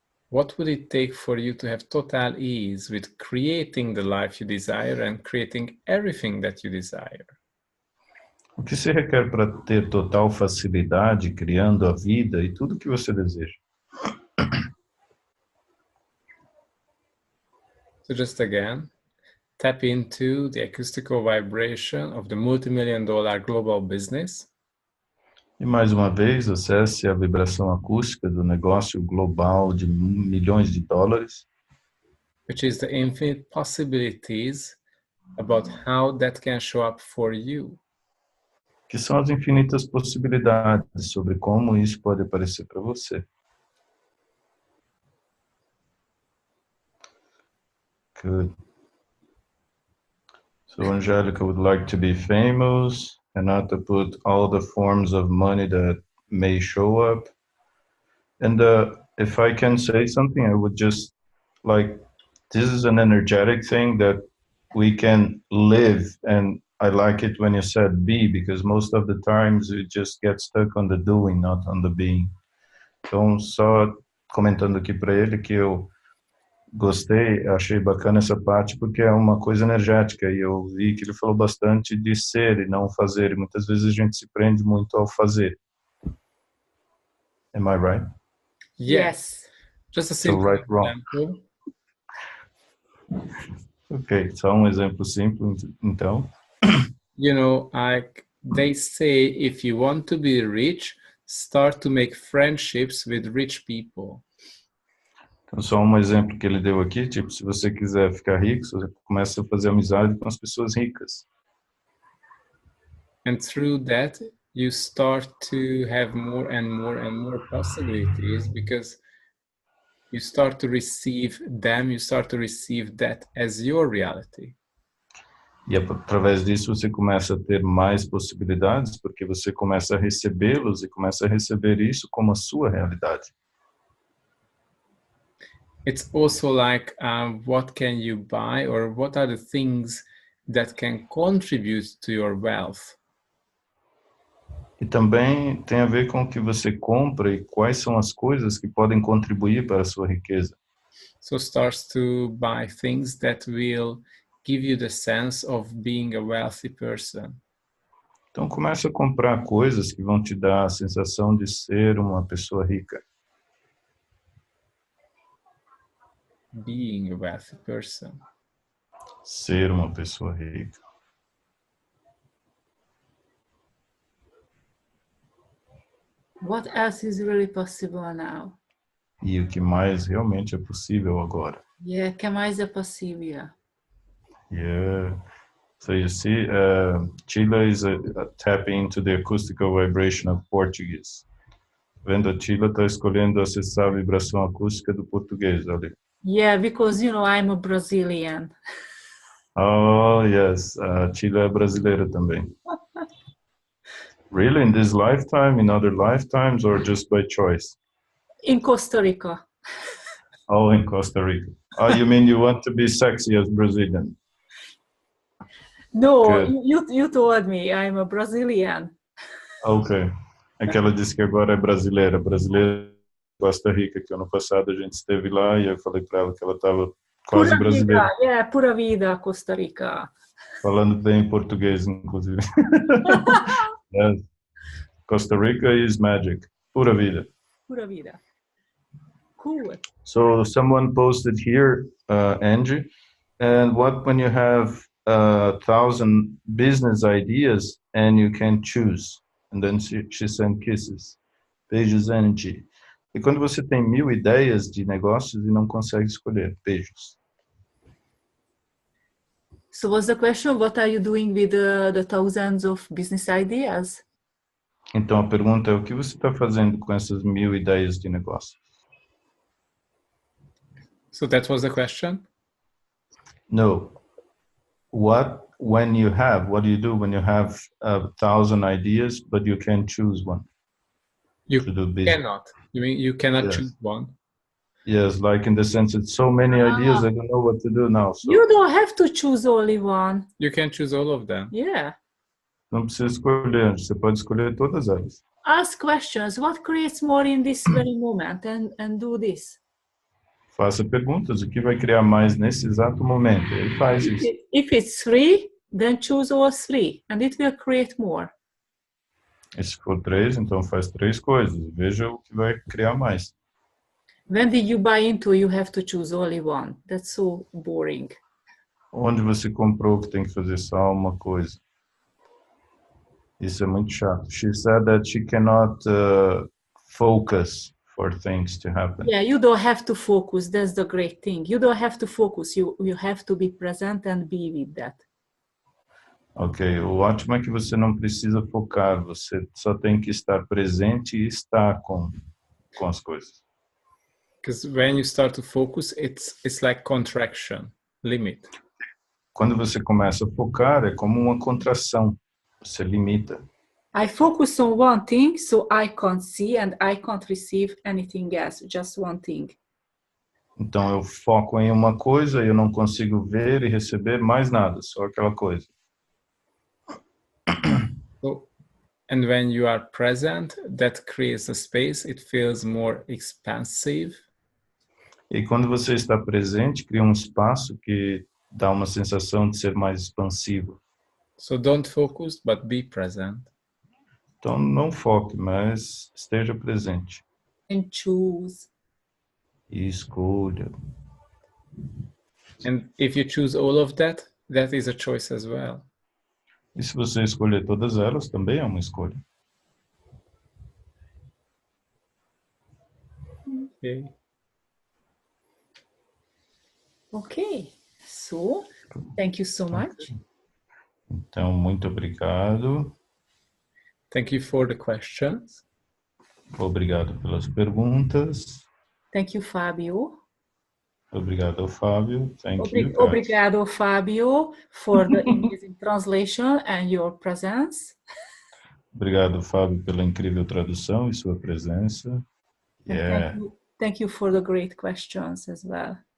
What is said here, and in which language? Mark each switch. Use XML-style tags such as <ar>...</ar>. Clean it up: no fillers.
<en>What would it take for you to have total ease with creating the life you desire and creating everything that you desire?</en> <pt>O que se requer para ter total facilidade criando a vida e tudo que você deseja?</pt> <en>So just again, tap into the acoustical vibration of the multi-million-dollar global business.</en> <pt>E mais uma vez, acesse a vibração acústica do negócio global de milhões de dólares,</pt> <en>which is the infinite possibilities about how that can show up for you.</en> <pt>que são as infinitas possibilidades sobre como isso pode aparecer para você.</pt> <en>Good. So Angelica would like to be famous, Renata put all the forms of money that may show up. And if I can say something, I would just like, this is an energetic thing that we can live, and I like it when you said be, because most of the times we just get stuck on the doing, not on the being.</en> <pt>Então, só comentando aqui para ele que eu gostei, achei bacana essa parte, porque é uma coisa energética, e eu vi que ele falou bastante de ser e não fazer, e muitas vezes a gente se prende muito ao fazer.</pt> <en>Am I right? Yes. Just a simple right, wrong. example.</en> <pt>Ok, só um exemplo simples, então.</pt> <en>You know, they say if you want to be rich, start to make friendships with rich people.</en> <pt>Então, só um exemplo que ele deu aqui, tipo, se você quiser ficar rico, você começa a fazer amizade com as pessoas ricas.</pt> <en>And through that, you start to have more and more and more possibilities, because you start to receive them, you start to receive that as your reality.</en> <pt>E através disso você começa a ter mais possibilidades, porque você começa a recebê-los e começa a receber isso como a sua realidade.</pt> <en>It's also like, what can you buy, or what are the things that can contribute to your wealth?</en> <pt>E também tem a ver com o que você compra e quais são as coisas que podem contribuir para a sua riqueza.</pt> <en>So starts to buy things that will give you the sense of being a wealthy person.</en> <pt>Então começa a comprar coisas que vão te dar a sensação de ser uma pessoa rica.</pt> <en>Being a wealthy person.</en> <pt>Ser uma pessoa rica.</pt> <en>What else is really possible now?</en> <pt>E o que mais realmente é possível agora. Yeah, que mais é possível?</pt> <en>Yeah. So you see, Chila is tapping into the acoustical vibration of Portuguese.</en> <pt>Vendo, a Chila está escolhendo acessar a vibração acústica do português, olha.</pt> <en>Yeah, because you know I'm a Brazilian. Oh, yes.</en> <pt>Chila é brasileira também.</pt> <en>Really? In this lifetime, in other lifetimes, or just by choice? In Costa Rica. Oh, in Costa Rica. Oh, you mean you want to be sexy as Brazilian? No, you told me I'm a Brazilian. Ok.</en> <pt>É que ela disse que agora é brasileira. Brasileira Costa Rica, que ano passado a gente esteve lá e eu falei para ela que ela estava quase</pt> <es>Pura</es> <pt>brasileira.</pt> <es>vida, yeah, pura vida, Costa Rica.</es> <pt>Falando bem português, inclusive.</pt> <en>Yes. Costa Rica is magic. Pura vida.</en> <es>Pura vida. Cool.</es> <en>So someone posted here, Angie, and what when you have 1,000 business ideas and you can choose? And then she sent kisses.</en> <pt>Beijos, Angie. E quando você tem 1.000 ideias de negócios e não consegue escolher? Beijos.</pt> <en>So what's the question? What are you doing with the thousands of business ideas? Então a pergunta é, o que você está fazendo com essas 1.000 ideias de negócio? So that was the question? No. What do you do when you have 1,000 ideas, but you can't choose one? You to do business? cannot. You mean you cannot Yes. choose one? Yes, like in the sense it's so many ideas, I don't know what to do now. So You don't have to choose only one. You can choose all of them. Yeah.</en> <pt>não precisa escolher, você pode escolher todas elas.</pt> <en>Ask questions. What creates more in this very moment? And do this.</en> <pt>Faça perguntas, o que vai criar mais nesse exato momento? E faz isso.</pt> <en>If it's 3, then choose all 3 and it will create more.</en> <pt>E se for 3, então faz 3 coisas. Veja o que vai criar mais.</pt> <en>When did you buy into? You have to choose only one. That's so boring.</en> <pt>Onde você comprou que tem que fazer só uma coisa? Isso é muito chato.</pt> <en>She said that she cannot focus for things to happen. Yeah, you don't have to focus. That's the great thing. You don't have to focus. You have to be present and be with that.</en> <pt>Ok, o ótimo é que você não precisa focar. Você só tem que estar presente e estar com as coisas.</pt> <en>Because when you start to focus, it's like contraction, limit.</en> <pt>Quando você começa a focar, é como uma contração. Você limita.</pt> <en>I focus on one thing, so I can't see and I can't receive anything else, just one thing.</en> <pt>Então eu foco em uma coisa e eu não consigo ver e receber mais nada, só aquela coisa.</pt> <en>So, and when you are present, that creates a space. It feels more expansive.</en> <pt>E quando você está presente, cria um espaço que dá uma sensação de ser mais expansivo.</pt> <en>So don't focus, but be present.</en> <pt>Então não foque, mas esteja presente.</pt> <en>And choose.</en> <pt>E escolha.</pt> <en>And if you choose all of that, that is a choice as well.</en> <pt>E se você escolher todas elas, também é uma escolha.</pt> <en>Okay. Okay. So, thank you so much.</en> <pt>Então, muito obrigado.</pt> <en>Thank you for the questions.</en> <pt>Obrigado pelas perguntas.</pt> <en>Thank you, Fabio.</en> <pt>Obrigado, Fábio.</pt> <en>Thank you, guys. Obrigado, Fabio, for the amazing translation and your presence.</en> <pt>Obrigado, Fábio, pela incrível tradução e sua presença.</pt> <en>Yeah. Thank you for the great questions as well.</en>